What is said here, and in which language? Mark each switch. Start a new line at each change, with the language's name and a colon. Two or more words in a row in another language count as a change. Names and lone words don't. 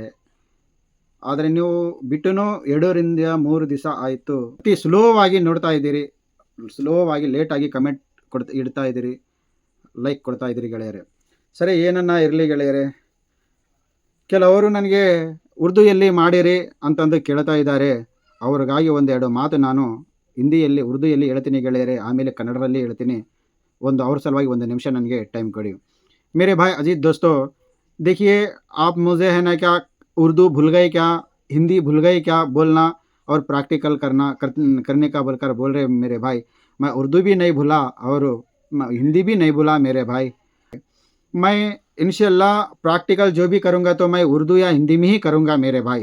Kannada: ಆದರೆ ನೀವು ಬಿಟ್ಟು 2 ರಿಂದ 3 ದಿವಸ ಆಯಿತು, ಅತಿ ಸ್ಲೋವಾಗಿ ನೋಡ್ತಾ ಇದ್ದೀರಿ, ಸ್ಲೋವಾಗಿ ಲೇಟಾಗಿ ಕಮೆಂಟ್ ಇಡ್ತಾ ಇದ್ದೀರಿ, ಲೈಕ್ ಕೊಡ್ತಾ ಇದ್ದೀರಿ ಗೆಳೆಯರೇ। ಸರಿ, ಏನನ್ನ ಇರಲಿ ಗೆಳೆಯರೇ, ಕೆಲವರು ನನಗೆ ಉರ್ದುಯಲ್ಲಿ ಮಾಡಿರಿ ಅಂತಂದು ಕೇಳ್ತಾ ಇದ್ದಾರೆ, ಅವ್ರಿಗಾಗಿ 1-2 ಮಾತು ನಾನು ಹಿಂದಿಯಲ್ಲಿ ಉರ್ದುಯಲ್ಲಿ ಹೇಳ್ತೀನಿ ಗೆಳೆಯರೇ, ಆಮೇಲೆ ಕನ್ನಡದಲ್ಲಿ ಹೇಳ್ತೀನಿ, ಅವ್ರ ಸಲುವಾಗಿ 1 ನಿಮಿಷ ನನಗೆ ಟೈಮ್ ಕೊಡಿ।
Hindi: मेरे भाई अजीज दोस्तों, देखिए आप मुझे है ना क्या उर्दू भूल गए क्या, हिंदी भूल गए क्या बोलना और प्रैक्टिकल करने का बोलकर बोल रहे मेरे भाई। मैं उर्दू भी नहीं भूला और हिंदी भी नहीं भूला मेरे भाई। मैं इंशाल्लाह प्रैक्टिकल जो भी करूँगा तो मैं उर्दू या हिंदी में ही करूँगा मेरे भाई।